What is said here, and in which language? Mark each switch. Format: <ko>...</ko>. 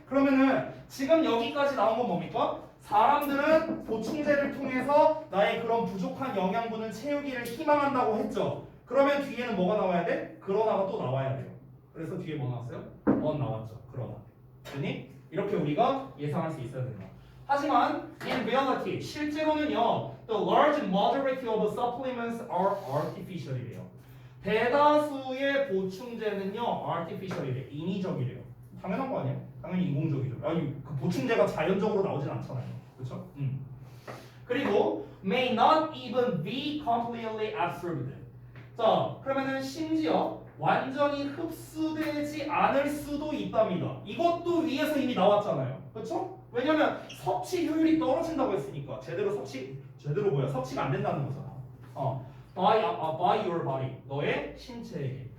<ko>그러면은 지금 여기까지 나온 건 뭡니까? 사람들은 보충제를 통해서 나의 그런 부족한 영양분을 채우기를 희망한다고 했죠. 그러면 뒤에는 뭐가 나와야 돼? 그러나가 또 나와야 돼요. 그래서 뒤에 뭐 나왔어요? 나왔죠. 그러나. 됐니? 이렇게 우리가 예상할 수 있어야 된다. 하지만</ko> <en>in reality</en> <ko>실제로는요,</ko> <en>the large majority of supplements are artificial이래요.</en> <ko>대다수의 보충제는요, artificial이래. 인위적이래요. 당연한 거 아니에요? 당연히 인공적이죠. 아니 그 보충제가 자연적으로 나오진 않잖아요. 그렇죠?</ko> <en>그리고 may not even be completely absorbed.</en> <ko>자, 그러면은 심지어 완전히 흡수되지 않을 수도 있답니다. 이것도 위에서 이미 나왔잖아요. 그렇죠? 왜냐면 섭취 효율이 떨어진다고 했으니까 제대로 섭취가 안 된다는 거잖아.</ko> <en>by your body.</en> <ko>너의 신체에 의해.</ko>